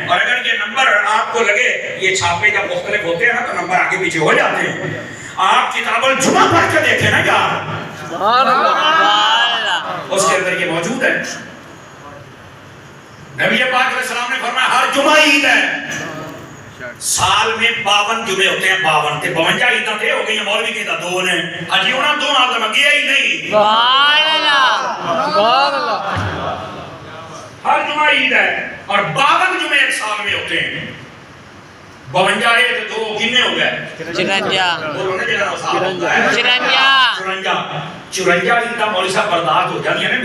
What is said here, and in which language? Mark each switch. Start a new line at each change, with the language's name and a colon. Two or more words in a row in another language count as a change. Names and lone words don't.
Urdu: اور اگر یہ نمبر آپ کو لگے یہ چھاپے جب مختلف ہوتے ہیں نا تو نمبر آگے پیچھے ہو جاتے ہیں. آپ کتاب الجمعہ پڑھ کے دیکھیں نا یار، اس کے اندر یہ موجود ہے. نبی پاک
Arabic: علیہ السلام
Urdu: نے فرمایا ہر جمعہ عید ہے. سال میں 52 جمعے ہوتے ہیں.
Punjabi: 52 تے 52 عیداں تے ہو گئی ہیں. مولوی کہتا 2 نے اجی انہاں 2 نال تو گیا ہی نہیں.
Arabic: سبحان اللہ. سبحان اللہ.
Urdu: ہر جمعہ عید ہے اور 52 جمعے ایک سال میں ہوتے ہیں. 52 ہے تو 2 کتنے ہو گئے؟ 54 عیداں مولوی صاحب برداشت ہو جاتی ہیں نا.